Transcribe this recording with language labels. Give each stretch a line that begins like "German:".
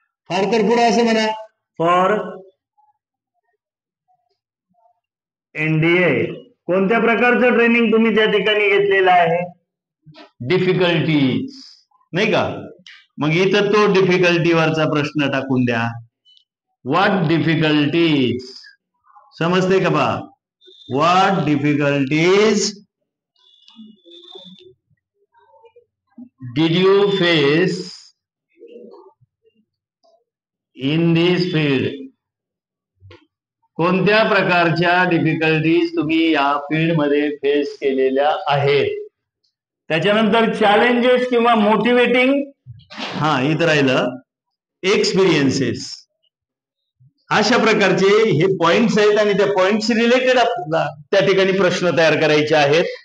Marathi: फार तर पुढे असं म्हणा, फॉर एनडीए. कोणत्या प्रकारचं ट्रेनिंग तुम्ही त्या ठिकाणी घेतलेलं आहे? डिफिकल्टीज, नाही का? मग इथं तो डिफिकल्टीवरचा प्रश्न टाकून द्या.
English: what difficulties,
Marathi: समजते का बा?
English: What difficulties did you face in this field?
Marathi: कोणत्या प्रकारच्या डिफिकल्टीज तुम्ही या फील्ड मध्ये फेस केलेल्या आहेत? त्याच्यानंतर चॅलेंजेस किंवा मोटिवेटिंग, हा इथं राहिलं एक्सपिरियन्सेस. अशा प्रकारचे हे पॉइंट्स आहेत आणि त्या पॉइंट्स रिलेटेड त्या ठिकाणी प्रश्न तयार करायचे आहेत.